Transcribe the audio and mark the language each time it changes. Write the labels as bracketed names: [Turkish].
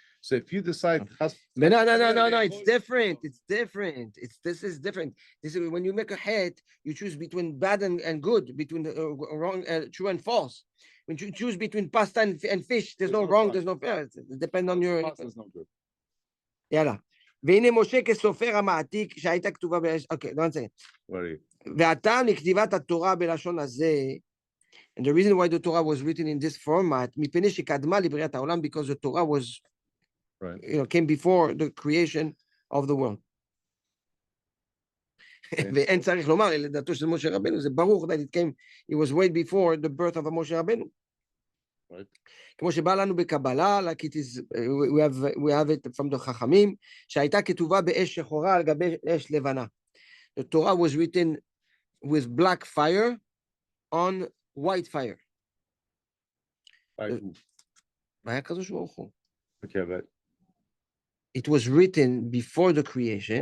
[English] So if you decide, but no, it's different. This is different. This is when you make a head, you choose between bad and good, between the wrong, true and false. When you choose between pasta and fish, there's no wrong, there's no fair. It depends on your. יאללה. [Hebrew] והנה משה כסופר המעתיק שהייתה כתובה אוקיי, לא נציין. והטעם לכתיבת התורה בלשון הזה, [English] and the reason why the Torah was written in this format, [Hebrew] מפני שקדמה לבריאת העולם, [English] because the Torah was, came before the creation of the world. [Hebrew] ואין צריך לומר, לדעתו של משה רבנו, זה ברור [English] that it was way before the birth of [Hebrew] משה רבנו. כמו שבא לנו בקבלה, [English] like it is, we have it from the [Hebrew] חכמים, שהייתה כתובה באש שחורה על גבי אש לבנה. [English] The Torah was written with black fire on white fire. [Hebrew] והיה הקדוש ברוך הוא. [English] Okay, but it was written before the creation.